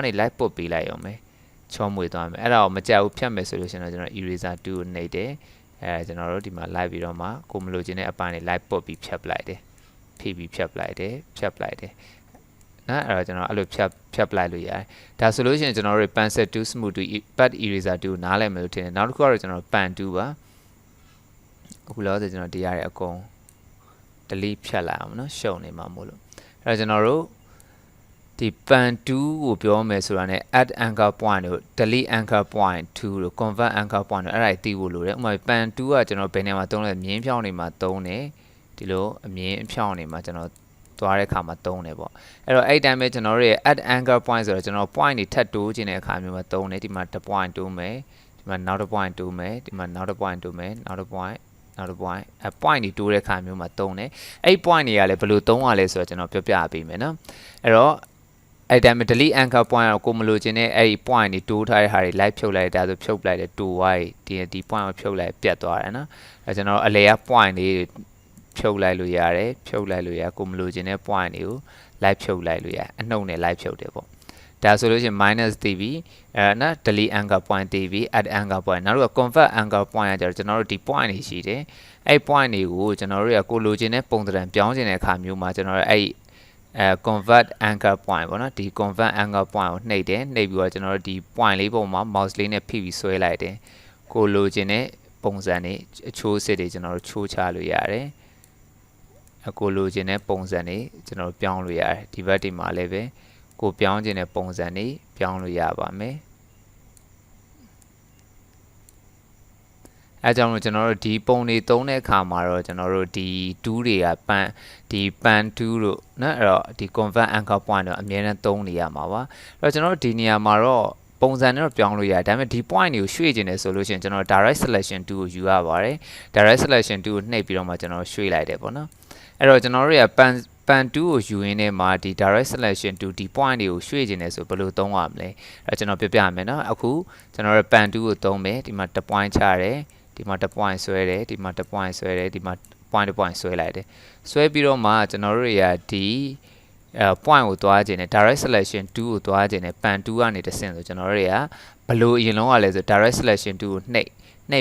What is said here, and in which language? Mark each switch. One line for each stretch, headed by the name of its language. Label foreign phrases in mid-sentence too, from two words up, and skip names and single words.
Burmese: light ပုတ်ပေးလိုက်ရုံပဲချောမွေးသွားမယ်အဲ့ဒါကိုမကြောက်ဘူးဖြတ်မယ်ဆိုလို့ရှိရင်တော့ကျွန်တော် eraser 2ကိုနှိပ်တယ်ကျွန်တော်တို့ဒီမှာ live ပြီးတော့မှကိုမလိုချင်တဲ့အပိုင်းတွေ live ပုတ်ပြီးဖြတ်ပလိုက်တယ်ဖိပြီးဖြတ်ပလိုက်တယ်နော်အဲ့တော့ကျွန်တော်အဲ့လိုဖြတ်ပလိုက်လို့ရတယ်ဒါဆိုလို့ရှိရင်ကျွန်တော်တို့
English: pencil 2 smooth 2 pad eraser
Burmese: 2ကိုနားလည်မယ်လို့ထင်တယ်နောက်တစ်ခုကတော့ကျွန်တော် pen 2ပါအခုလောဆယ်ကျွန်တော်တရားရအကုန် delete ဖြတ်လိုက်အောင်နော်ရှုံနေမှာမို့လို့အဲ့တော့ကျွန်တော်တို့ဒီ pen 2ကိုပြောမယ်ဆိုတာ ਨੇ
English: add anchor point
Burmese: တို့
English: delete anchor point
Burmese: 2 တို့
English: convert anchor point
Burmese: တို့အဲ့ဒါသိဖို့လိုတယ်ဥပမာ pen 2ကကျွန်တော်ဘယ်နေရာမှာသုံးလဲမြင်းဖြောင်းနေမှာသုံးတယ်ဒီလိုအမြင်းဖြောင်းနေ မှာကျွန်တော်သွားတဲ့အခါမှာသုံးတယ်ပေါ့အဲ့တော့အဲ့တိုင်းပဲကျွန်တော်တို့ရဲ့
English: add anchor point
Burmese: ဆိုတော့ကျွန်တော် point တွေထပ်တိုးခြင်းတဲ့အခါမျိုးမှာသုံးတယ်ဒီမှာတစ် point တိုးမယ်ဒီမှာနောက်တစ် point တိုးမယ်ဒီမှာနောက်တစ် point တိုးမယ်နောက်တစ် point နောက်တစ် point point တွေတိုးတဲ့အခါမျိုးမှာသုံးတယ်အဲ့ point တွေကလည်းဘယ်လိုသုံးရလဲဆိုတော့ကျွန်တော်ပြောပြပေးမယ်နော်အဲ့တော့အဲ့တိုင်း
English: delete anchor point
Burmese: ကိုမ လိုချင်တဲ့အဲ့ဒီ point တွေတိုးထားတဲ့ဟာတွေ live ဖြုတ်လိုက်ဒါဆိုဖြုတ်လိုက်တယ်တိုးသွားဒီ point ကိုဖြုတ်လိုက်ပြတ်သွားတယ်နော်အဲ့ကျွန်တော်အလဲက point တွေဖြုတ်လိုက်လို့ရတယ်ဖြုတ်လိုက်လို့ရကိုမလိုချင်တဲ့ point တွေကို live ဖြုတ်လိုက်လို့ရအနှုတ်နဲ့ live ဖြုတ်တယ်ပေါ့ဒါဆိုလို့ရှိရင် minus တည်ပြီးနော်
English: delete anchor point
Burmese: တည်ပြီး
English: add anchor point
Burmese: နောက်တော့
English: convert anchor point
Burmese: ကကျတော့ကျွန်တော်တို့ဒီ point တွေရှိတယ်အဲ့ point တွေကိုကျွန်တော်တို့ကကိုလိုချင်တဲ့ပုံစံပြောင်းချင်တဲ့အခါမျိုးမှာကျွန်တော်တို့အဲ့
English: convert anchor point
Burmese: ပေါ့နော်ဒီ
English: convert anchor point
Burmese: ကိုနှိပ်တယ်နှိပ်ပြီးတော့ကျွန်တော်တို့ဒီ point လေးပုံမှာ mouse လေးနဲ့ဖိပြီးဆွဲလိုက်တယ်ကိုလိုချင်တဲ့ပုံစံတွေအချိုးစစ်တွေကျွန်တော်တို့ချိုးချလို့ရတယ်ကိုလိုချင်တဲ့ပုံစံတွေကျွန်တော်ပြောင်းလို့ရတယ်ဒီဘက်ဒီမှာလည်းပဲကိုပြောင်းချင်တဲ့ပုံစံတွေပြောင်းလို့ရပါမယ်အဲကြောင့်မို့ကျွန်တော်တို့ဒီပုံတွေသုံးတဲ့အခါမှာတော့ကျွန်တော်တို့ဒီ tool တွေက
English: pan tool
Burmese: လို့နော်အဲ့တော့ဒီ
English: convert anchor point
Burmese: တော့အများနဲ့သုံးနေရမှာပါအဲ့တော့ကျွန်တော်တို့ဒီနေရာမှာတော့ပုံစံနဲ့တော့ပြောင်းလို့ရတယ်ဒါပေမဲ့ဒီ point တွေကိုရွှေ့ကျင်တယ်ဆိုလို့ရှိရင်ကျွန်တော်
English: direct selection tool
Burmese: ကိုယူရပါတယ်
English: direct selection tool
Burmese: ကိုနှိပ်ပြီးတော့မှကျွန်တော် ရွှေ့လိုက်တယ်ပေါ့နော်အဲ့တော့ကျွန်တော်တို့က
English: pan tool
Burmese: ကိုယူရင်းနဲ့မှာဒီ
English: direct selection tool
Burmese: ဒီ point တွေကိုရွှေ့ကျင်တယ်ဆိုဘယ်လိုသုံးရမလဲအဲ့တော့ကျွန်တော်ပြပြမယ်နော်အခုကျွန်တော်တို့
English: pan tool
Burmese: ကိုသုံးမယ်ဒီမှာတစ် point ချတယ်ဒီမှာတစ် point ဆွဲတယ်ဒီမှာတစ် point ဆွဲတယ်ဒီမှာ point ဆွဲလိုက်တယ်ဆွဲပြီးတော့မှကျွန်တော်တို့တွေကဒီpoint ကိုသွားခြင်းနဲ့
English: direct selection tool
Burmese: ကိုသွားခြင်းနဲ့
English: pan tool
Burmese: ကနေတစ်ဆင့်ဆိုကျွန်တော်တို့တွေကဘယ်လိုအရင်လုံးကလဲဆို
English: direct selection tool
Burmese: ကိုနှိပ်